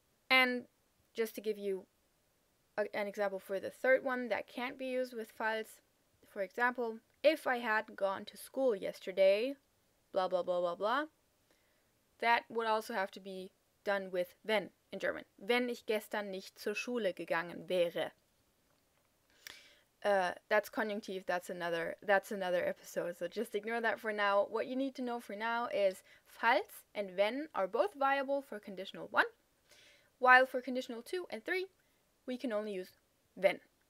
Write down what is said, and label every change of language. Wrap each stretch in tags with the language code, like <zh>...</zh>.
<en>And just to give you an example for the third one that can't be used with falls, for example, if I had gone to school yesterday, blah, blah, blah, blah, blah, that would also have to be done with wenn in German.</en> <de>Wenn ich gestern nicht zur Schule gegangen wäre.</de> <en>That's conjunctive, that's another episode, so just ignore that for now. What you need to know for now is falls and wenn are both viable for conditional 1, while for conditional 2 and 3, we can only use wenn.</en>